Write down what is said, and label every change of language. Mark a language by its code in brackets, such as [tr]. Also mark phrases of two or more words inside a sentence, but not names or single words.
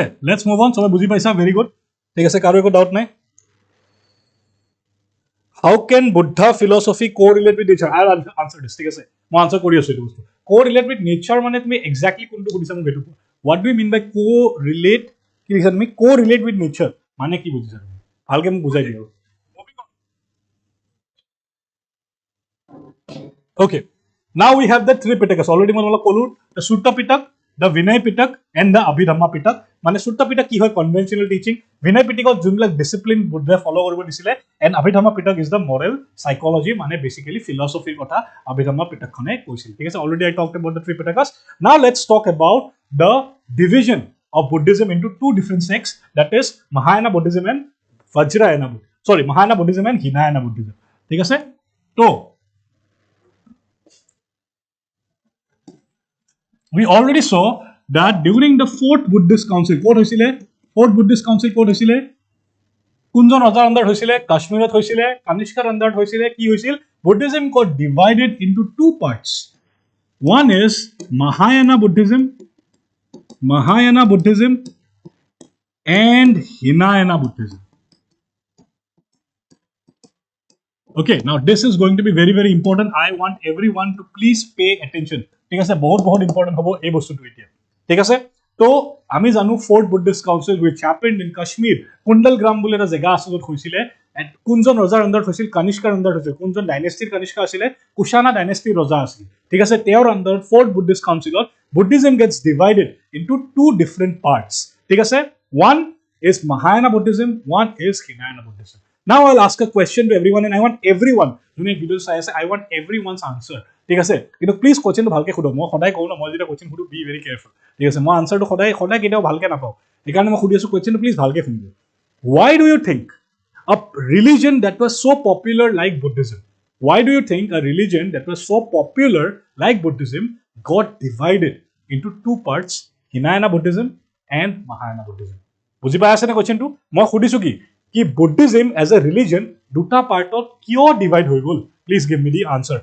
[en] let's move on, [as] সবে বুজি পাইছা, [en] very good, [as] ঠিক আছে। কাৰো একো ডাউট নাই। [en] How can Buddha philosophy correlate with nature? I'll answer this, [as] ঠিক আছে। মই আনসাৰ কৰি আছো এইটো বস্তু। [en] Correlate with nature [as] মানে তুমি এক্স্যাক্টলি কোনটো সুধিছা মোক এইটো কোৱা। [en] What do you mean by correlate? [as] কি লিখা তুমি, [en] correlate with nature [as] মানে কি বুজিছা তুমি, ভালকে মোক বুজাই দিয়া। [en] Okay, now we have the three Pitakas. [as] Already মই তোমাক ক'লো, [en] the Sutta Pitak, the Vinay Pitak and the Abhidhamma Pitak. [as] মানে Sutta Pitak কি হয় [en] conventional teaching, [as] Vinay Pitakত যোনবিলাক discipline বুদ্ধে follow কৰিব দিছিলে, [en] and Abhidhamma Pitak is the moral psychology, [as] মানে [en] basically philosophy [as] কথা Abhidhamma Pitakখনে কৈছিল, ঠিক আছে. [en] Already I talked about the three Pitakas. Now let's talk about the division of Buddhism into two different sects, that is Mahayana Buddhism and Vajrayana Buddhism. Sorry, Mahayana Buddhism and Hinayana Buddhism. [as] ঠিক আছে. তো [en] we already saw that during the fourth Buddhist council, fourth Buddhist council [as] ক'ত হৈছিলে, কোনজন ৰজাৰ আণ্ডাৰত হৈছিলে, কাশ্মীৰত হৈছিলে, কানিষ্কাৰ আণ্ডাৰত হৈছিলে, কি হৈছিল, [en] Buddhism got divided into two parts. One is Mahayana Buddhism and Hinayana Buddhism. Okay, now this is going to be very very important. I want everyone to please pay attention. [as] ঠিক আছে, বহুত important হ'ব এই বস্তুটো এতিয়া, ঠিক আছে. তো আমি জানো [en] fourth Buddhist council which happened in Kashmir, [as] কুণ্ডলগ্ৰাম বুলি এটা জেগা আছে য'ত হৈছিলে, এণ্ড কোনজন ৰজাৰ আণ্ডাৰত হৈছিল, কানিষ্কাৰ আণ্ডাৰত হৈছিল, কোনজন ডাইনেষ্টিৰ কানিষ্কা আছিলে, কুশানা ডাইনেষ্টিৰ ৰজা আছিল, ঠিক আছে. তেওঁৰ আণ্ডাৰত [en] fourth Buddhist councilত Buddhism gets divided into two different parts, [as] ঠিক আছে. [en] One is Mahayana Buddhism, one is Hinayana Buddhism. Now I'll ask a question to everyone, and I want everyone, [as] যোনে ভিডিও চাই আছে, [en] I want everyone's answer, [as] ঠিক আছে. কিন্তু প্লিজ কোৱেশ্চনটো ভালকে সুধক, মই সদায় কওঁ ন, মই যেতিয়া কোৱেশ্চন সুধো [en] be very careful, [as] ঠিক আছে. মই আনচাৰটো সদায় কেতিয়াও ভালকে নাপাওঁ, সেইকাৰণে মই সুধি আছো কোৱেশ্চনটো প্লিজ ভালকে শুনিব. [en] Why do you think a religion that was so popular like Buddhism, why do you think a religion that was so popular like Buddhism got divided into two parts, Hinayana Buddhism and Mahayana Buddhism? [as] বুজি পাই আছে নে কোৱেশ্চনটো? মই সুধিছো কি বুদ্ধিজম [en] as a religion [as] দুটা পাৰ্টত কিয় ডিভাইড হৈ গ'ল? [en] please give me the answer.